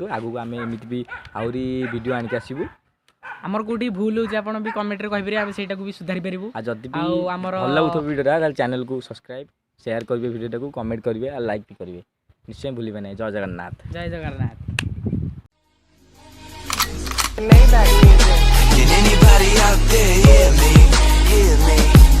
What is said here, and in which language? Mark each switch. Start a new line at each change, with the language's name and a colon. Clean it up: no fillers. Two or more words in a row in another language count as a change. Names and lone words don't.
Odia: ଆଗକୁ ଆମେ ଏମିତି ବି ଆହୁରି ଭିଡ଼ିଓ ଆଣିକି ଆସିବୁ। ଆମର କୋଉଠି ଭୁଲ ହେଉଛି ଆପଣ ବି କମେଣ୍ଟରେ କହିପାରିବେ, ଆମେ ସେଇଟାକୁ ବି ସୁଧାରି ପାରିବୁ। ଆଉ ଯଦି ବି ଆମର ଭଲ ଲାଗୁଥିବ ଭିଡ଼ିଓଟା ତାହେଲେ ଚ୍ୟାନେଲକୁ ସବସ୍କ୍ରାଇବ୍ ସେୟାର କରିବେ, ଭିଡ଼ିଓଟାକୁ କମେଣ୍ଟ କରିବେ ଆଉ ଲାଇକ୍ ବି କରିବେ, ନିଶ୍ଚୟ ଭୁଲିବେ ନାହିଁ। ଜୟ ଜଗନ୍ନାଥ। ଜୟ ଜଗନ୍ନାଥ।
English: Can anybody out there hear me? Hear me?